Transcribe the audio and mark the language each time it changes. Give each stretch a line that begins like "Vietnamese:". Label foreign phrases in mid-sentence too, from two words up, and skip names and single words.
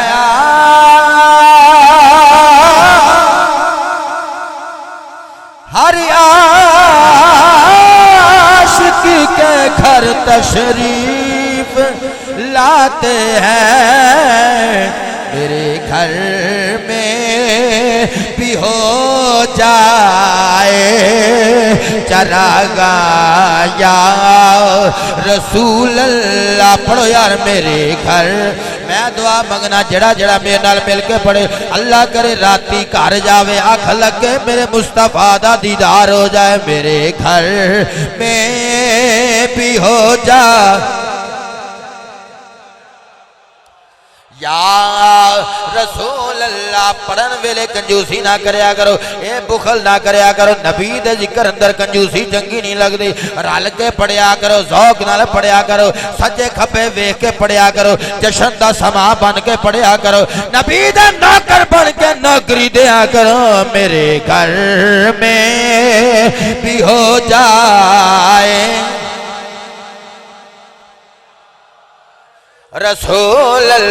Urdu: ہر عاشق کے گھر تشریف لاتے ہیں میرے گھر میں بھی ہو جائے چراغاں
Punjabi: یا رسول اللہ پڑھو یار میرے گھر میں دعا منگنا جڑا جڑا میرے نال مل کے پڑھے اللہ کرے راتی گھر جاوے آنکھ لگے میرے مصطفیٰ دا دیدار ہو جائے
Urdu: میرے گھر میں بھی ہو جائے
Punjabi: یا رسول اللہ پڑھن ویلے کنجوسی نہ کریا کرو اے بخل نہ کریا کرو نبی دے ذکر اندر کنجوسی چنگی نہیں لگ دی رل کے پڑھیا کرو ذوق نال پڑھیا کرو سجے کھبے ویکھ کے پڑھیا کرو جشن دا سما بن کے پڑھیا کرو نبی دے نوکر بن کے نوکری دیا کرو
Urdu: میرے گھر میں بھی ہو جائے رسول